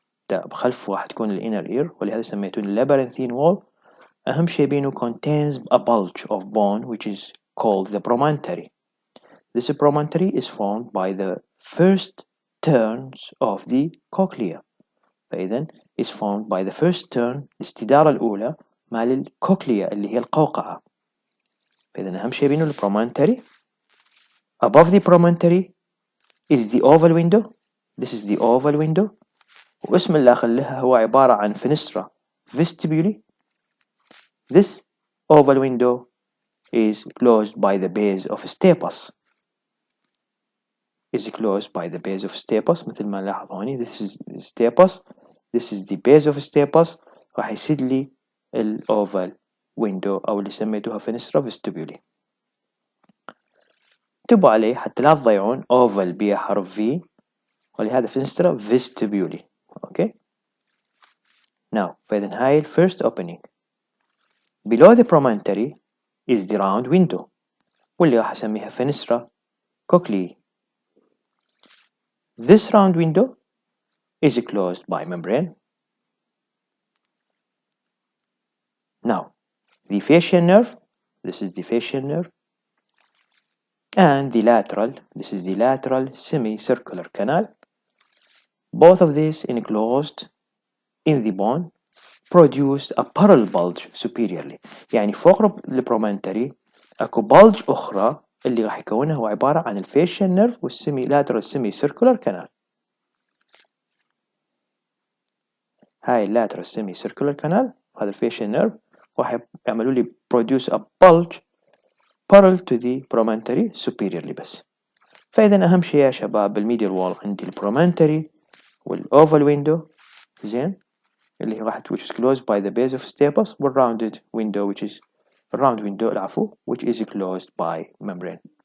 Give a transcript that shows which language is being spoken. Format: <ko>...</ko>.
<ar>بخلفه راح تكون الانر اير ولهذا سميتونه labyrinthine wall. أهم شيء بينه</ar> <en>contains a bulge of bone which is called the promontory. This promontory is formed by the first turns of the cochlea.</en> <ar>فإذا</ar> <en>is formed by the first turn</en> <ar>الاستدارة الأولى مال الكوكليا اللي هي القوقعة. فإذا أهم شيء بينه promontory.</ar> <en>Above the promontory is the oval window. This is the oval window.</en> <ar>واسم اللي أخليها هو عبارة عن fenestra vestibuli.</ar> <en>This oval window is closed by the base of stapes.</en> <ar>مثل ما نلاحظ هوني</ar> <en>this is stapes, this is the base of stapes.</en> <ar>راح يسد لي oval window أو اللي سميتوها fenestra vestibuli. انتبهوا عليه حتى لا تضيعون oval بها حرف V ولهذا fenestra vestibuli.</ar> <en>okay. Now</en> <ar>فإذا هاي</ar> <en>first opening. Below the promontory is the round window</en> <ar>واللي راح أسميها</ar> <en>fenestra cochlea. This round window is closed by membrane. Now the facial nerve, this is the facial nerve, and the lateral, this is the lateral semicircular canal. Both of these enclosed in the bone produce a parallel bulge superiorly.</en> <ar>يعني فوق البرومونتري اكو bulge اخرى اللي راح يكونها هو عبارة عن الفيشيال نيرف والسيمي لاترال سيمي سيركولار كانال. هاي اللاترال سيمي سيركولار كانال هذا الفيشيال نيرف راح يعملوا لي</ar> <en>produce a bulge parallel to the promontory superiorly</en> <ar>بس. فإذا أهم شيء يا شباب بالميديال وول عندي البرومونتري والأوفال ويندو زين اللي راح</ar> <en>which is closed by the base of stapes والrounded window which is round window العفو which is closed by membrane.</en>